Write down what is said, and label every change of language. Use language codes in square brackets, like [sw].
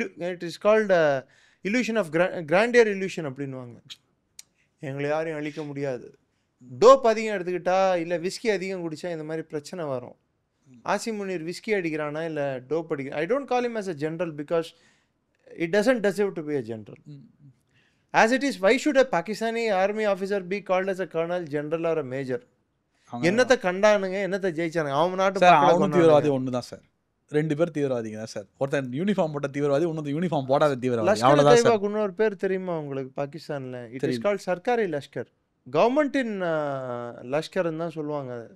[en] it is called illusion of grandeur illusion [ta] அப்படின்வாங்க. எங்களை யாரையும் அழிக்க முடியாது. டோப் அதிகம் எடுத்துக்கிட்டா இல்லை விஸ்கி அதிகம் குடித்தா இந்த மாதிரி பிரச்சனை வரும். ஆசிம் முனீர் விஸ்கி அடிக்கிறானா இல்லை டோப் அடிக்கிறான். [en] I don't call him as a general because it doesn't deserve to be a general. As it is, why should a Pakistani army officer be called as a colonel, general or a major? [ta] என்னத்தை கண்டானுங்க, என்னத்தை ஜெயிச்சானுங்க? அவன் நாட்டு தீவிரவாதி ஒன்று தான் sir, 2 பேர் தீவிரவாதிங்க தான் sir. ஒருத்தன் யூனிஃபார்ம் போட்ட தீவிரவாதி, இன்னொரு யூனிஃபார்ம் போடாத தீவிரவாதி. அவ்வளோதான். இன்னொரு பேர் தெரியுமா உங்களுக்கு பாகிஸ்தானில்? [en] it is called [ta] Sarkari Lashkar, கவர்மெண்டின் லஷ்கர்ன்னு தான் சொல்லுவாங்க.